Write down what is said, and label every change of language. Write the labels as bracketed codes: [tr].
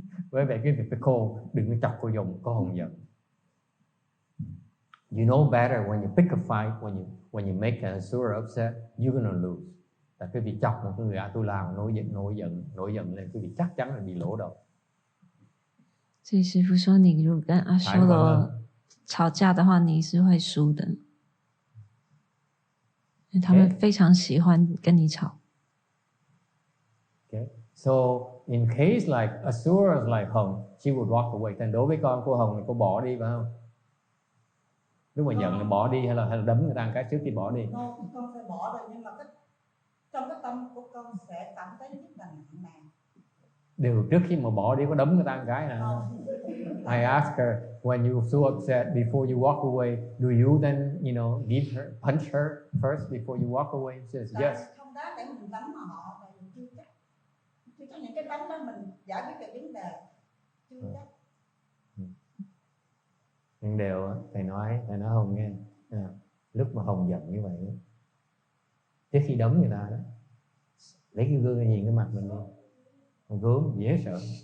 [vi] Với vậy cái việc cô đừng chọc cô Hồng giận. [en] You know better when you pick a fight, when you make an asura upset, you're gonna lose. [vi] Tại cái việc chọc một người Atula nổi giận lên, cái việc chắc chắn là bị lỗ đầu. [zh] 所以师父说，你如果跟阿修罗吵架的话，你是会输的。他们非常喜欢跟你吵。 [en] Okay. So in case like asuras like Hồng, she would walk away. [vi] Thành đối với con cô Hồng thì cô bỏ đi phải không? Lúc mà giận thì bỏ đi hay là đấm người ta một cái trước khi bỏ đi? Con phải bỏ rồi, nhưng mà trong cái tâm của con sẽ cảm thấy rất là nặng nề. Điều trước khi mà bỏ đi có đấm người ta một cái nè. [en] I asked her, when you so upset before you walk away, do you then, punch her first before you walk away? She says yes. [vi] Không đá để mình đánh mà họ, tại vì chưa chắc những cái đánh đó mình giải quyết được vấn đề, chưa chắc. Nhưng điều thầy nói Hồng nghe, lúc mà Hồng giận như vậy, trước khi đấm người ta đó, lấy cái gương nhìn cái mặt mình đi, gớm dễ sợ.